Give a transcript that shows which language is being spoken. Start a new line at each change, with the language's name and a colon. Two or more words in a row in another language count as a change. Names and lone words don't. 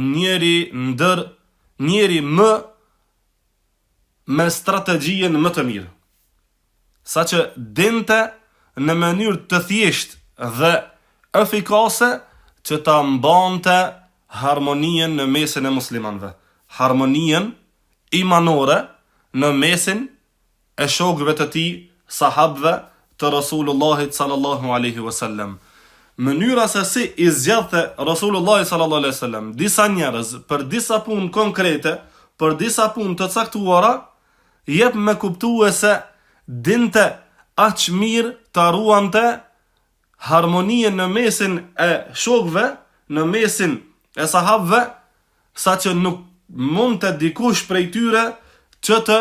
Albanian: njeri më me strategjinë më të mirë, saqë dinte në mënyrë të thjeshtë dhe efikase që ta mbante harmonien në mesin e muslimanëve, harmonien imanore në mesin e shokëve të tij, sahabëve të Rasulullahit
Arabic: صلى الله عليه وسلم.
Albanian: Mënyra se si I zgjidhte Rasulullahi
Arabic: صلى الله عليه وسلم
Albanian: disa njerëz për disa punë konkrete, për disa punë të caktuara, jep me kuptue se dinte aq mirë ta ruante harmonien në mesin e shokëve, në mesin e sahabëve, sa që nuk mund të dikush prej tyre që